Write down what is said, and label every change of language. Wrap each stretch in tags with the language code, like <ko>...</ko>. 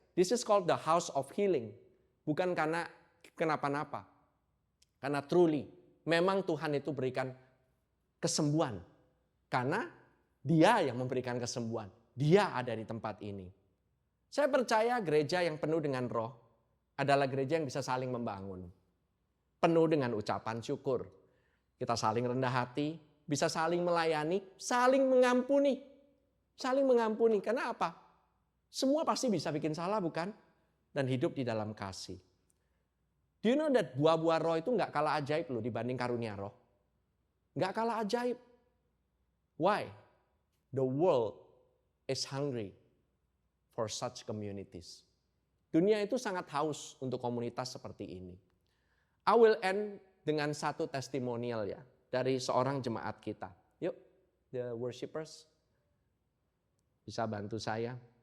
<en>This is called the house of healing.</en> <id>Bukan karena kenapa-napa. Karena truly, memang Tuhan itu berikan kesembuhan. Karena Dia yang memberikan kesembuhan. Dia ada di tempat ini. Saya percaya gereja yang penuh dengan roh adalah gereja yang bisa saling membangun. Penuh dengan ucapan syukur. Kita saling rendah hati, bisa saling melayani, saling mengampuni. Saling mengampuni. Karena apa? Semua pasti bisa bikin salah, bukan? Dan hidup di dalam kasih.</id> <en>Do you know that</en> <id>buah-buah roh itu nggak kalah ajaib loh dibanding karunia roh? Nggak kalah ajaib.</id> <en>Why? The world is hungry for such communities.</en> <id>Dunia itu sangat haus untuk komunitas seperti ini.</id> <en>I will end</en> <id>dengan satu testimonial ya dari seorang jemaat kita. Yuk,</id> <en>the worshipers</en> <id>bisa bantu saya.</id>